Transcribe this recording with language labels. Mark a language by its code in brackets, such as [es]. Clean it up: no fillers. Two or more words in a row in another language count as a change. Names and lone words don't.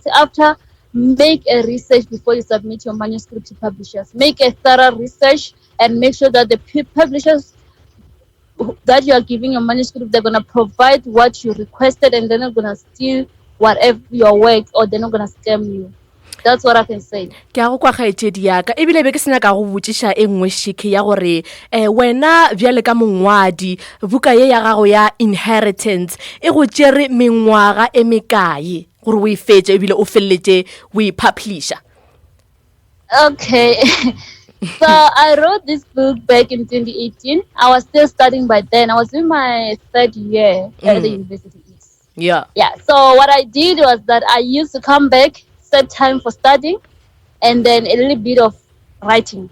[en] After, make a research before you submit your manuscript to publishers. Make a thorough research and make sure that the publishers that you are giving your manuscript, they're going to provide what you requested, and they're not going to steal whatever your work, or they're not going to scam you. That's what I can say. [nso] Ke a go kwa kgaitsedi yaka ebile be ke sena ka go botšiša e nngwe shike ya gore wena bjale ka mongwadi buka ye ya gago ya Inheritance e go tšere mengwaga e mekae gore o e fetše ebile o felletše o e publisha? [en] Okay. So I wrote this book back in 2018. I was still studying by then. I was in my 3rd year at the university. Yeah. So what I did was that I used to come back, set time for studying, and then a little bit of writing.